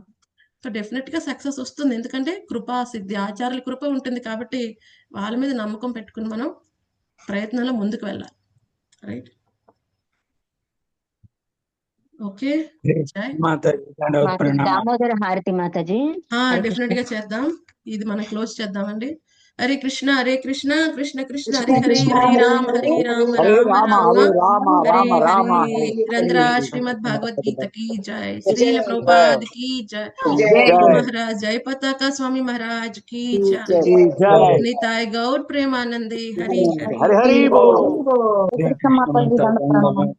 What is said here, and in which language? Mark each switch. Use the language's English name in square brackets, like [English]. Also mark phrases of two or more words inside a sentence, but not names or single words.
[English] so definite [Telugu] గా సక్సెస్ వస్తుంది, ఎందుకంటే కృపా సిద్ధి, ఆచార్యుల కృప ఉంటుంది కాబట్టి వాళ్ళ మీద నమ్మకం పెట్టుకుని మనం ప్రయత్నంలో ముందుకు వెళ్ళాలి. [English] Right. Okay [Telugu] దామోదర హారతి మాతాజీ. డెఫినెట్ గా చేద్దాం. ఇది మనం క్లోజ్ చేద్దామండి. [Sanskrit] हरे कृष्णा कृष्ण कृष्ण हरे हरे हरे राम राम राम हरे हरे। [Hindi] रंद्रा श्रीमद् भागवत गीता की जय। श्रील प्रभुपाद की जय। गुरु महाराज जय। पताका स्वामी महाराज की जय। निताय गौर प्रेमानंदे हरि हरि। कृष्ण माता जी [Telugu] దండ ప్రణామం